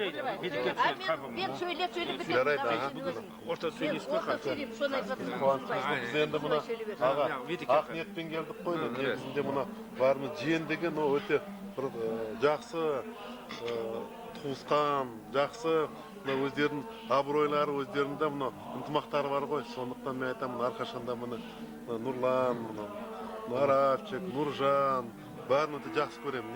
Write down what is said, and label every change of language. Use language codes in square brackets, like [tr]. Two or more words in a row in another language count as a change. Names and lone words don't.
[tr] Ben söyleyip [kk] Жарайды, [tr] Orta söyleyeyim mi? söyleyeyim. Şunu [kk] Біз енді мына аға ақ ниетпен келдік қой. Негізінде мына барымыз жиен деген ол өте бір жақсы туысқан, жақсы мына өздерінің абыройлары, өздерінде мына ынтымақтары бар ғой. Сондықтан мен айтамын, әрқашанда мына Нұрлан, Арафчик, Нұржан бәрін өте жақсы көремін.